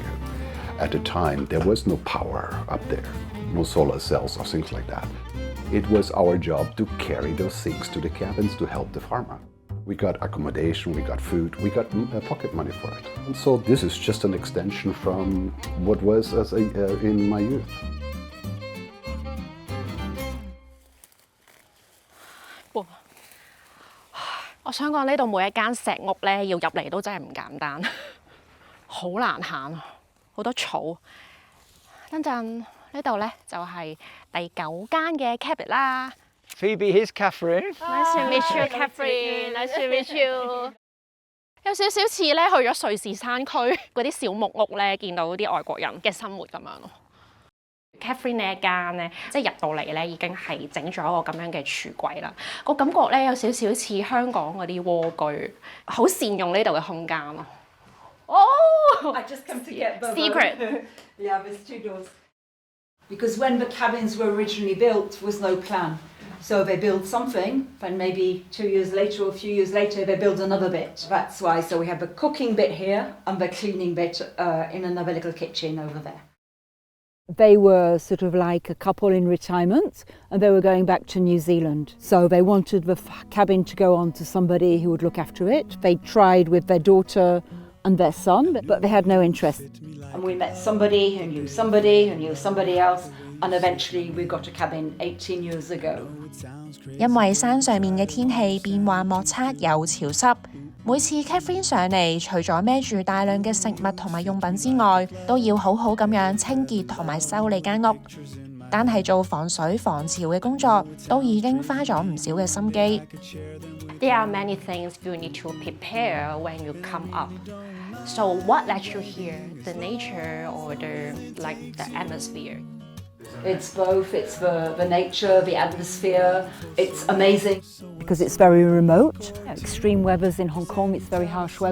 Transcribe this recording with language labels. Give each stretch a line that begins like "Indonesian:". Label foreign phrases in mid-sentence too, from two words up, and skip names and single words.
English: At the time, there was no power up there, no solar cells or things like that. It was our job to carry those things to the cabins to help the farmer. We got accommodation, we got food, we got pocket money for it. And so this is just an extension from what was in my youth.
Cantonese: 我想講呢度每一間石屋咧，要入嚟都真係唔簡單，好難行，好多草。等陣呢度咧就係第9間嘅 cabin 啦。
English: Phoebe, here's Catherine. Nice to meet you, Catherine. Nice to meet you.
Cantonese: 有少少似咧去咗瑞士山區嗰啲小木屋咧，見到啲外國人嘅生活咁樣咯。Catherine 呢一間咧，即係入到嚟咧已經係整咗一個咁樣嘅櫥櫃啦。個感覺咧有少少似香港嗰啲蝸居，好善用呢度嘅空間咯。Oh!
English: I just come to get Bobo. Secret. Yeah, there's 2 doors. Because when the cabins were originally built, there was no plan. So they build something, and maybe 2 years later or a few years later, they build another bit. That's why. So we have the cooking bit here and the cleaning bit in another little kitchen over there. They were sort of like a couple in retirement and they were going back to New Zealand. So they wanted the cabin to go on to somebody who would look after it. They tried with their daughter and their son, but they had no interest. And we met somebody who knew somebody who knew somebody else, and eventually we got a cabin 18 years ago.
Cantonese: 因為山上面嘅天氣變幻莫測又潮濕，每次 Catherine 上嚟，除咗孭住大量嘅食物同埋用品之外，都要好好咁樣清潔同埋修理間屋。單係做防水防潮嘅工作，都已經花咗唔少嘅心機。
English: There are many things you need to prepare when you come up. So what lets you hear the nature or the atmosphere? It's both. It's the nature, the atmosphere. It's amazing. Because it's very remote. Extreme weathers in Hong Kong, it's very harsh weather.